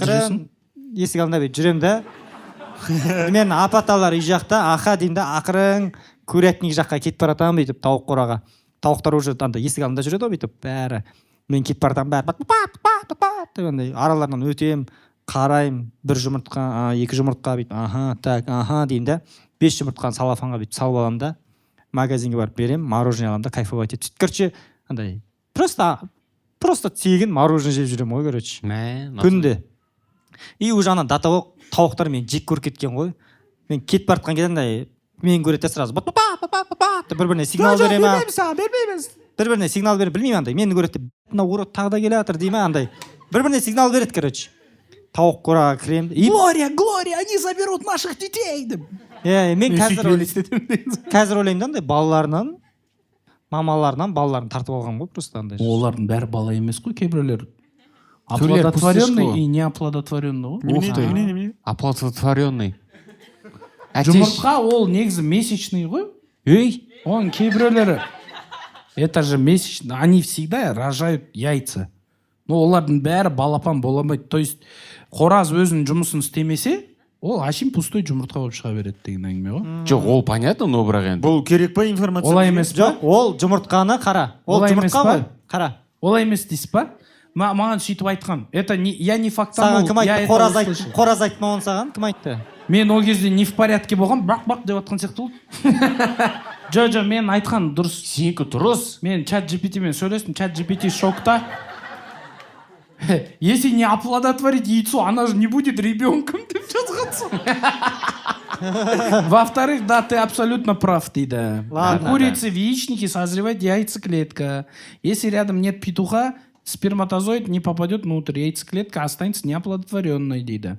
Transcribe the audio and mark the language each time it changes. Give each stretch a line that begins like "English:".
Kazakh: Ақырын есік алдында бүйтіп жүрем да. Мен апа-аталар үй жақта, аха деймін да, ақырын курятник жаққа кетіп баратам бүйтіп тауық қораға. Тауықтар уже андай есік алдында жүреді ғой бүйтіп бәрі. Мен кетіп баратам бәрі деп андай араларынан өтем, қарайым, бір жұмыртқа, екі жұмыртқа бүйтіп, аха деймін да. 5 жұмыртқаны салафанға бүйтіп салып аламын да. Магазинге барып берем, мороженое аламын да, кайфовать етіп. Короче, андай просто тегін мороженое жеп жүрем ғой, короче. Күнде. И уже ана датабок тауықтар мен жек көріп кеткен ғой. Мен кетіп бартқан кезде андай мен көреді сразу. Бір-біріне сигнал бере ма? Бір-біріне сигнал бере, білмеймін андай. Мені көреді, мына урод тағы да келе жатыр дей ма андай. Бір-біріне сигнал береді, короче. Тауық қораға кірем.
Russian: Глория, Глория, они заберут наших детей деп.
Kazakh: Мен қазір ойлаймын да андай балаларынан, мамаларынан балаларын тартып алған ғой просто андай. Олардың бәрі бала емес қой, кейбіреулер.
Russian: Оплодотворенный и неоплодотворенный ғой. Ух ты. Оплодотворенный.
Kazakh: Жұмыртқа ол негізі месячный ғой. Ей, Он кейбіреулері.
Russian: Это же месячный. Они всегда рожают яйца.
Kazakh: Но олардың бәрі балапан боламайды. То есть қораз өзінің жұмысын істемесе, ол ашим пустой жұмыртқа болып шыға береді деген әңгіме ғой. жоқ, ол понятно, но бірақ енді. Бұл керек па информация? Олай емес па? Жоқ, ол жұмыртқаны қара. Ол Олай емес жұмыртқа па? ғой. Қара. Олай емес дейсіз ба? Маған сөйтіп айтқан.
Russian: Это я не фактанул.
Kazakh: Саған кім айтты? Қораз айтты ма оны саған? Кім айтты? Мен ол кезде
Russian: не в порядке
Kazakh: болған, бақ деп атқан сияқты болды. Жо, мен айтқан дұрыс. Сенікі дұрыс. Мен чат GPT-мен сөйлестім, чат GPT шокта.
Russian: Если не оплодотворить яйцо, она же не будет ребенком
Kazakh: деп жазғансың.
Russian: Во-вторых, да, ты абсолютно прав, дейді. У курицы в яичнике созревает яйцеклетка. Если рядом нет петуха, сперматозоид не попадет внутрь, яйцеклетка останется неоплодотворенной, дейді.